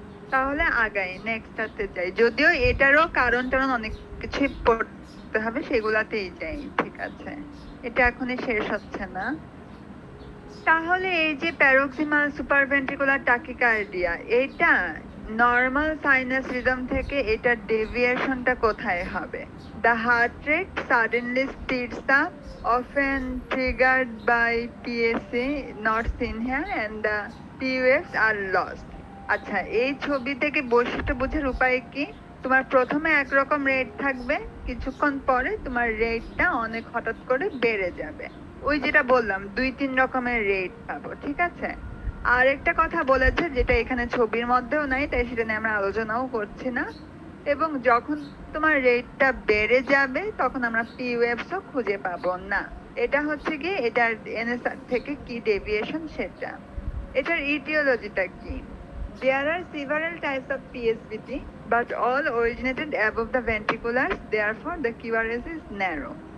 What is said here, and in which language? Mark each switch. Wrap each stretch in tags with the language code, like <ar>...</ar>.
<bn>তাহলে আগাই, নেক্সটটাতে যাই, যদিও এটারও কারণ অনেক কিছু পড়তে হবে, সেগুলাতেই যাই, ঠিক আছে। এটা এখনই শেষ হচ্ছে না। তাহলে এই যে প্যারক্সিমাল সুপারভেন্ট্রিকুলার টাকিকার্ডিয়া, এটা নরমাল সাইনাস রিদম থেকে এটার ডেভিয়েশনটা কোথায় হবে?</bn> <en>The heart rate suddenly speeds up, often triggered by PSA not seen here, and the P waves are lost.</en> <bn>আচ্ছা, এই ছবি থেকে বৈশিষ্ট্য বোঝার উপায় কি? তোমার প্রথমে একরকম রেট থাকবে, কিছুক্ষণ পরে তোমার রেটটা অনেক হঠাৎ করে বেড়ে যাবে। ওই যেটা বললাম 2-3 রকমের রেট পাবো, ঠিক আছে। আর একটা কথা বলেছে যেটা এখানে ছবির মধ্যেও নাই, তাই সেটা নিয়ে আমরা আলোচনাও করছি না। এবং যখন তোমার রেটটা বেড়ে যাবে তখন আমরা পি ওয়েভসও খুঁজে পাবো না। এটা হচ্ছে কি এটার এনএসআর থেকে কি ডেভিয়েশন সেটা। এটার ইটিওলজিটা কি?</bn> <en>There are several types of PSVT, but all originated above the ventriculars, therefore the QRS is narrow.</en>